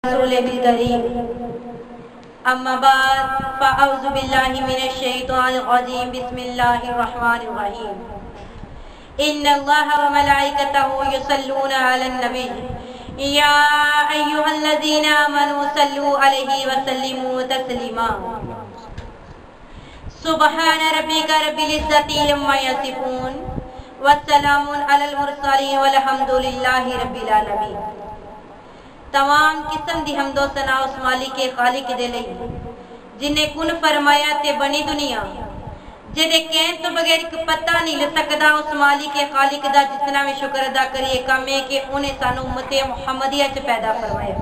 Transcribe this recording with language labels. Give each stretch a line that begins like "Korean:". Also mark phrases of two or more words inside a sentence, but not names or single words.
Arabic: رسوله الكريم أما بعد فأعوذ بالله من الشيطان الرجيم بسم الله الرحمن الرحيم إن الله وملائكته يصلون على النبي يا أيها الذين آمنوا صلوا عليه وسلموا تسليما سبحان ربك رب العزة عما يصفون والسلام على المرسلين والحمد لله رب العالمين.
Punjabi: تمام قسم دی حمدو ثنا اس مالک کے خالق دے لئی جنہاں کن فرمایا تے بنی دنیا جیہدے کہن توں بغیر اک پتہ نہیں لگ سکدا. اس مالک کے خالق دا جتنا وی شکر ادا کریئے کم ہے کہ انہاں سانوں امت محمدیہ چ پیدا فرمایا.